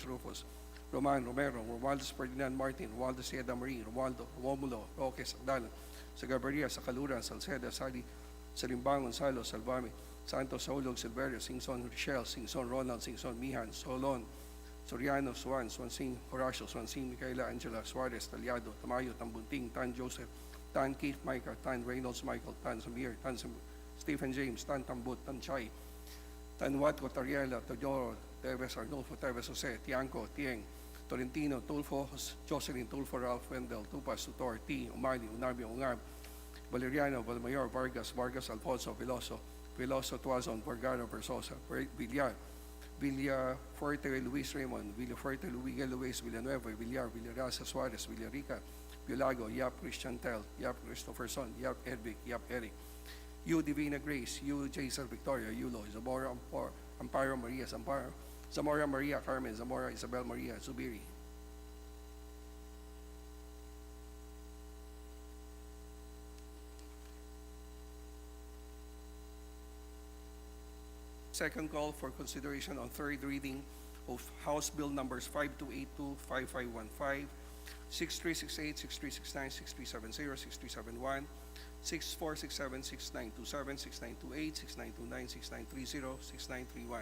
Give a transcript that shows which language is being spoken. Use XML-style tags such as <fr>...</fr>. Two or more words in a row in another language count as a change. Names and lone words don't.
<en>Rufus, Roman, Romero, Romualdez Ferdinand Martin, Romualdo Sieda Marie, Romualdo, Romulo, Roque, Sagdalan, Sagabaria, Sacaluran, Salceda, Sali, Salimbang, Gonzalo, Salvame, Santos, Saulog, Silverio, Singson, Richelle, Singson, Ronald, Singson, Mihan, Solon, Soriano, Swansing, Horacio, Swansing, Micaela, Angela, Suarez, Taliado, Tamayo, Tambunting, Tan Joseph, Tan Keith, Micah, Tan Reynolds, Michael, Tan Samir, Stephen James, Tan Tambut, Tan Chai, Tan Watco, Tariela, Tojoro, Teves, Arnulfo, Teves, Jose, Tianco, Tieng, Tolentino, Tulfo, Jocelyn, Tulfo, Ralph, Wendell, Tupas, Tutor, T, Umali, Unabi, Ungab, Valeriano, Valmayor, Vargas, Alfonso, Veloso, Tuazon, Vergara, Versosa, Villar, Villa Fuerte, Luis Raymond, Villa Fuerte, Miguel Luis, Villanueva, Villar, Villarasa, Suarez, Villarica, Villago, Yap, Christian Tel, Yap, Christopherson, Yap, Edvic, Yap, Eric, U, Divina Grace, U, Jason, Victoria, Yulo, Zamora, Amparo, Maria, Zamora, Maria, Carmen, Zamora, Isabel, Maria, Zubiri. Second call for consideration on third reading of House Bill numbers 5282, 5515, 6368, 6369, 6370, 6371, 6467, 6927, 6928, 6929, 6930, 6931.</en>